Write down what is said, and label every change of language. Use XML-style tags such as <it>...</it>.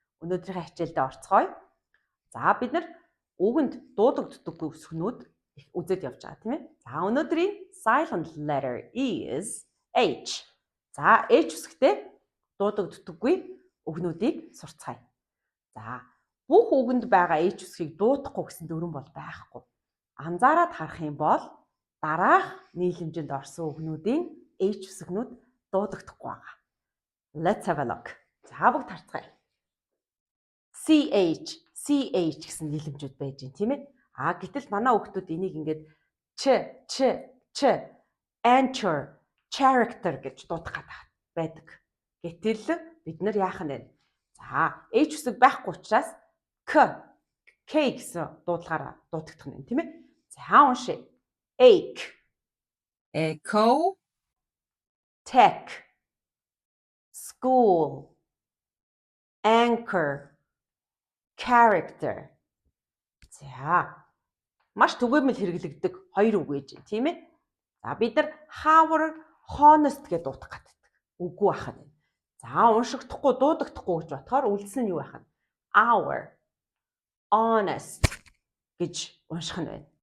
<mn>Өнөөдрийн хичээлдээ орцгоё. За бид нар үгэнд дуудагддаггүй үсгнүүд үзэж явж байгаа тийм ээ. За өнөөдрийн</mn> <en>silent letter is H.</en> <mn>За H үсгтэй дуудагддаггүй үгнүүдийг сурцгаая. За бүх үгэнд байгаа H үсгийг дуудахгүй гэсэн дүрэн бол байхгүй. Анзаараад харах юм бол дараах нийлэмжинд орсон үгнүүдийн H үсгнүүд дуудагдахгүй байгаа.</mn> <en>Let's have a look.</en> <mn>За бүгд харцгаая. CH гэсэн нийлэмжүүд байж гин тийм ээ. Гэтэл манай хүүхдүүд энийг ингээд ч anchor, character гэж дуудах байдаг. Гэтэл бид нар яах нь вэ? За H үсэг байхгүй учраас K гэсэн дуудлагаараа дуудагдах нь тийм ээ. За уншъя. Ache,</mn> <en>Echo, tech, school, anchor, character.</en> <mn>За маш түгээмэл хэрэглэгддэг хоёр үг гэж байна тийм ээ. За бид нар hour, honest гэж дуудах гэдэг үгүй байх нь. За уншигдахгүй дуудагдахгүй гэж бодохоор үлдсэн нь юу байх нь? Hour, honest гэж унших нь байна.</mn>